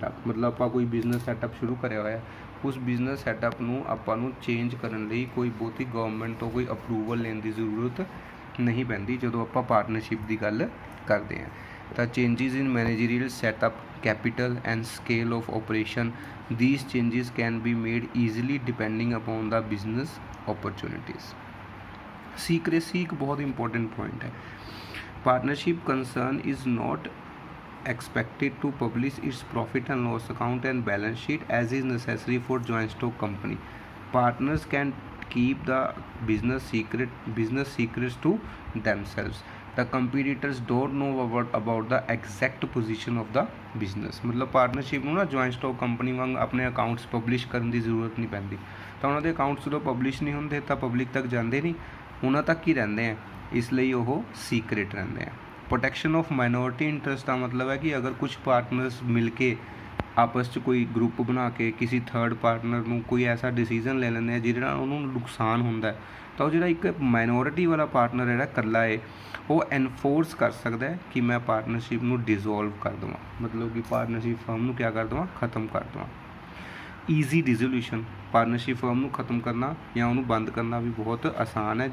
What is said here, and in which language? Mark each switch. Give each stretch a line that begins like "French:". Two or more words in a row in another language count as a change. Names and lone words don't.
Punjabi: मतलब ਆਪਾਂ ਕੋਈ
English: business setup
Punjabi: ਸ਼ੁਰੂ ਕਰਿਆ ਹੋਇਆ उस
English: business setup
Punjabi: ਨੂੰ ਆਪਾਂ ਨੂੰ ਚੇਂਜ ਕਰਨ ਲਈ ਕੋਈ ਬਹੁਤੀ ਗਵਰਨਮੈਂਟ ਤੋਂ ਕੋਈ ਅਪਰੂਵਲ ਲੈਣ ਦੀ ਜ਼ਰੂਰਤ ਨਹੀਂ ਪੈਂਦੀ ਜਦੋਂ ਆਪਾਂ ਪਾਰਟਨਰਸ਼ਿਪ ਦੀ ਗੱਲ ਕਰਦੇ ਹਾਂ।
English: ਤਾਂ changes in managerial setup, capital and scale of operation, these changes can be made easily depending upon the business opportunities।
Hindi: सीक्रेसी एक बहुत
English: important point
Hindi: है।
English: partnership concern is not expected to publish its profit and loss account and balance sheet as is necessary for joint stock company। Partners can keep the business secrets to themselves। The competitors don't know about the exact position of the business।
Punjabi: मतलब ਪਾਰਟਨਰਸ਼ਿਪ ਨੂੰ ਨਾ
English: joint stock company
Punjabi: ਵਾਂਗ ਆਪਣੇ ਅਕਾਊਂਟਸ ਪਬਲਿਸ਼ ਕਰਨ ਦੀ ਜ਼ਰੂਰਤ ਨਹੀਂ ਪੈਂਦੀ। ਤਾਂ ਉਹਨਾਂ ਦੇ ਅਕਾਊਂਟਸ ਜਦੋਂ ਪਬਲਿਸ਼ ਨਹੀਂ ਹੁੰਦੇ ਤਾਂ ਪਬਲਿਕ ਤੱਕ ਜਾਂਦੇ ਨਹੀਂ, ਉਹਨਾਂ ਤੱਕ ਹੀ ਰਹਿੰਦੇ ਆ, ਇਸ ਲਈ ਉਹ ਸੀਕ੍ਰੇਟ ਰਹਿੰਦੇ ਆ।
English: protection of minority interest
Hindi: का मतलब है कि अगर कुछ पार्टनर्स मिल के आपस च कोई ग्रुप बना के किसी थर्ड पार्टनर ਨੂੰ कोई ऐसा डिसीजन ले
Punjabi: ਲੈਂਦੇ ਆ ਜਿਹਦੇ ਨਾਲ ਉਹਨੂੰ ਨੁਕਸਾਨ ਹੁੰਦਾ ਹੈ, ਤਾਂ ਉਹ ਜਿਹੜਾ ਇੱਕ ਮਾਈਨੋਰਿਟੀ ਵਾਲਾ ਪਾਰਟਨਰ ਜਿਹੜਾ ਇਕੱਲਾ ਹੈ ਉਹ ਐਨਫੋਰਸ ਕਰ ਸਕਦਾ ਹੈ ਕਿ ਮੈਂ ਪਾਰਟਨਰਸ਼ਿਪ ਨੂੰ ਡਿਸੋਲਵ ਕਰ ਦੇਵਾਂ, ਮਤਲਬ ਕਿ
English: partnership firm
Punjabi: ਨੂੰ ਕਿਆ ਕਰ ਦੇਵਾਂ, ਖਤਮ ਕਰ ਦੇਵਾਂ।
English: easy dissolution, partnership firm
Punjabi: ਨੂੰ ਖਤਮ ਕਰਨਾ ਜਾਂ ਉਹਨੂੰ ਬੰਦ ਕਰਨਾ ਵੀ ਬਹੁਤ ਆਸਾਨ ਹੈ।